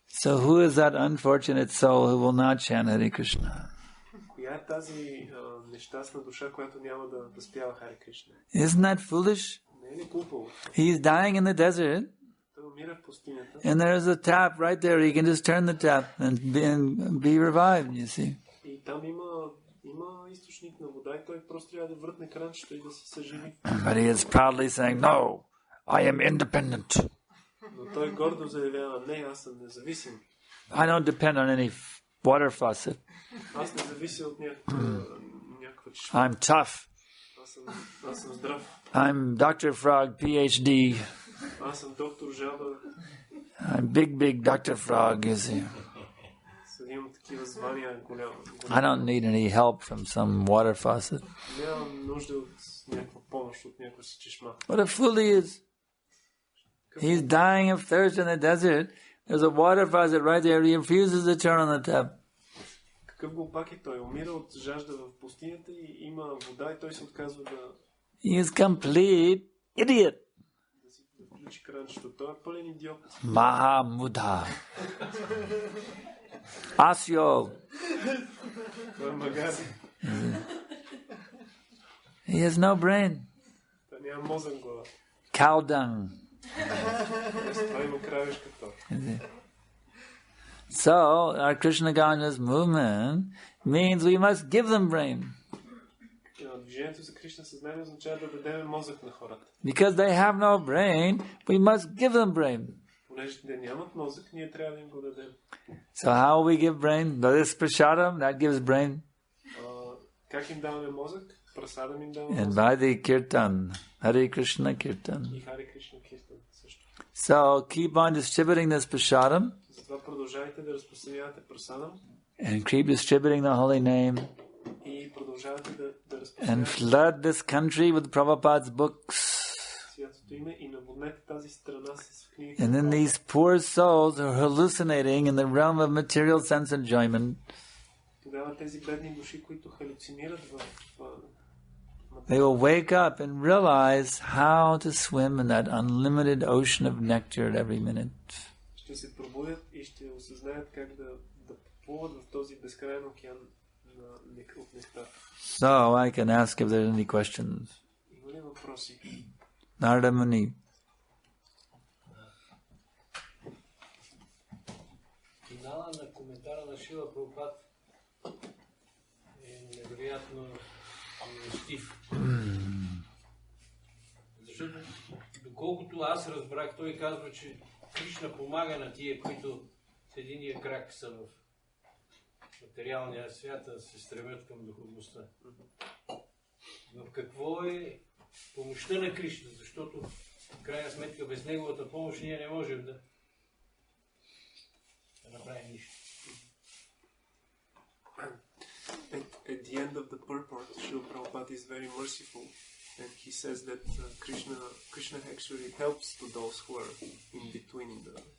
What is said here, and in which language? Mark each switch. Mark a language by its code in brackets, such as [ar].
[en] So who is that unfortunate soul who will not chant Hare Krishna? [bg] Коя е тази нещастна душа, която няма да възпява Харе Кришна? [en] Isn't that foolish? [bg] Не е ли глупаво? [en] He's dying in the desert, [bg] Той умира в пустинята. [en] and there's a tap right there. He can just turn the tap and be revived, you see. [bg] И там има източник на вода и той просто трябва да въртне кранчето и да се съживи. [en] But he is proudly saying, no, I am independent. [bg] Но той гордо заявява, не, аз съм независим. [en] I don't depend on any water faucet. [bg] Аз не завися от някаква чешма. [en] I'm tough. [bg] Аз съм здрав. [en] I'm Dr. Frog, PhD. [bg] Аз съм доктор Жаба. [en] I'm big Dr. Frog, you see. [bg] Имам такива звания голямо. [en] I don't need any help from some water faucet. [bg] Нямам нужда от някаква помощ от някаква си чешма. [en] What a fool he is. He's dying of thirst in the desert There's a water faucet right there. He refuses to turn on the tap. [bg] Какъв глупак е той? Умира от жажда в пустинята и има вода и той се отказва да... [en] He is complete idiot. [bg] Да си включи кранчето. Той е пълен идиот. [sa] Mahamudha. Asyo. [bg] Той е магази. [en] He has no brain. [bg] Той няма мозък в глава. [en] Cow dung. [bg] Това има кравешка тор. [en] So, our Krishna conscious movement means we must give them brain. [bg] Движението за Кришна съзнание означава да дадем мозък на хората. [en] Because they have no brain, we must give them brain. [bg] Понеже те нямат мозък, ние трябва да им го дадем. [en] So how will we give brain? By this prasadam, that gives brain. [bg] Как им даваме мозък? Прасадам им даваме [en] And [bg] мозък. [en] by the kirtan, Hare Krishna kirtan. [bg] И Харе Кришна киртан също. [en] So keep on distributing this prasadam. [bg] Затова продължавайте да разпространявате прасадам. [en] And keep distributing the holy name. [bg] И продължавате да [en] And [bg] разпространявате [en] flood this country with Prabhupada's books. [bg] святото име и наводнете тази страна с книги. [en] And then these poor souls are hallucinating in the realm of material sense enjoyment. [bg] Тогава тези бедни души, които халюцинират в [en] They will wake up and realize how to swim in that unlimited ocean of nectar at every minute. [bg] Ще се пробудят и ще осъзнаят как да плуват в този безкрайен океан от нектар. [en] So I can ask if there's any questions. [bg] Има ли въпроси? [en] Narada Muni. [bg] Финала на коментара на Шила Прабхупад е невероятно милостив. Защото, доколкото аз разбрах, той казва, че Кришна помага на тия, които с единия крак са в материалния свят, да се стремят към духовността. Но какво е помощта на Кришна? Защото, в крайна сметка, без неговата помощ ние не можем да направим нищо. [en] At the end of the purport, Srila Prabhupada is very merciful, and he says that Krishna actually helps to those who are in between the.